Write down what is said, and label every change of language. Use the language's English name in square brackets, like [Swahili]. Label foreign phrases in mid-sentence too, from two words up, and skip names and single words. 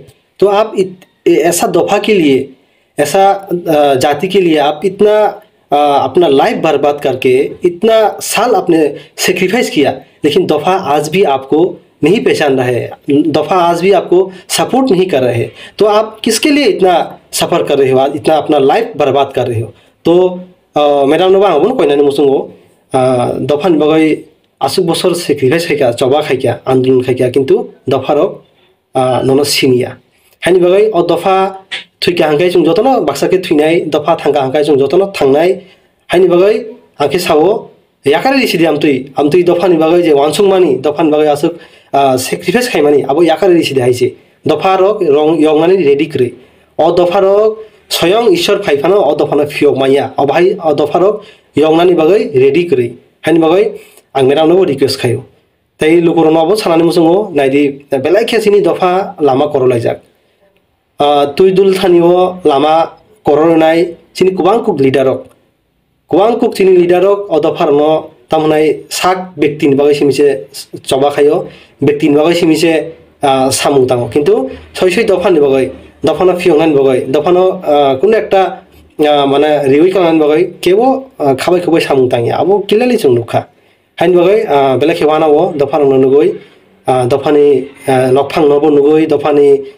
[Hindi] तो आप ऐसा दफ़ा के लिए, ऐसा जाति के लिए आप इतना अपना लाइफ बर्बाद करके इतना साल आपने सेक्रीफाइस किया, लेकिन दफ़ा आज भी आपको नहीं पहचान रहा है, दफ़ा आज भी आपको सपोर्ट नहीं कर रहे। तो आप किसके लिए इतना सफ़र कर रहे हो, इतना अपना लाइफ बर्बाद कर रहे हो। [Bodo] तो मैडम नोबा हम कोई नानी मुसुंगो दफ़ा बगै आसुक बसर सेक्रीफाइस खाइका चबा खाइका आंदोलन खाइका किंतु दफ़ा रक नोनो सिनिया हानि बगै और दफ़ा थुइका हांकाय जों जतन बाक्सा के थुइनाय दफ़ा थांगा हांकाय जों जतन थांनाय हानि बगै आंखे सावो याकारे रिसिदि आमतुइ दफ़ानि बगै जे वानसुंगमानि दफ़ानि बगै आसुक सेक्रीफाइस खाइमानि आबो याकारे रिसिदि हाइसे दफ़ा रक यंगनानि रेडी क्रै और दफ़ा रक स्वयं ईश्वर फाइफानो और दफ़ानो फियोग माया और भाई और दफ़ा रक यंगनानि बगै रेडी क्रै हानि बगै आं मेरावनो रिक्वेस्ट खायो तै लोगोरनावबो सानानि मुसुंगो नायदि बेलाय खेसिनि दफ़ा लामा करलायजाक तुइ दुल थानिओ लामा करनाय चिनि गोबांकुक लिडारक चिनि लिडारक और दफ़ारनो तामनाय साक व्यक्तिनि बगै सिमिसे चबा खायो व्यक्तिनि बगै सिमिसे सामु तांगो किन्तु सय दफ़ानि बगै दफ़ानो फियंगानि बगै दफ़ानो कुनो एकटा माने रिउइ खालामनायनि बगै केबो खाबाय सामु तांगिया आबो किलालि जों नुखा हाइन बगै बेला खेवानावो दफ़ारनो नुगै दफ़ानि नकफांनोबो नुगै दफ़ानि